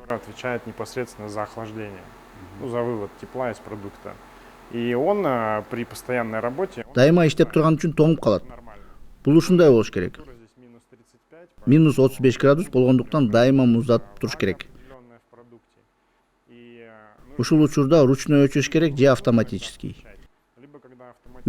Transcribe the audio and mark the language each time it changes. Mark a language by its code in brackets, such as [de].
[ru] Отвечает непосредственно за охлаждение, за вывод тепла из продукта. И он при постоянной работе [ky] Дайыма иштеп турган үчүн тоңуп калат. [ru] нормально. [ky] Бул ушундай болуш керек. [ru] Здесь минус 35, [ky] Минус 35 градус болгондуктан дайыма муздатып туруш керек. [ru] определенное в продукте. И [ky] Ушул учурда ручной өчүрүш керек же автоматический. [ru] либо когда автоматически.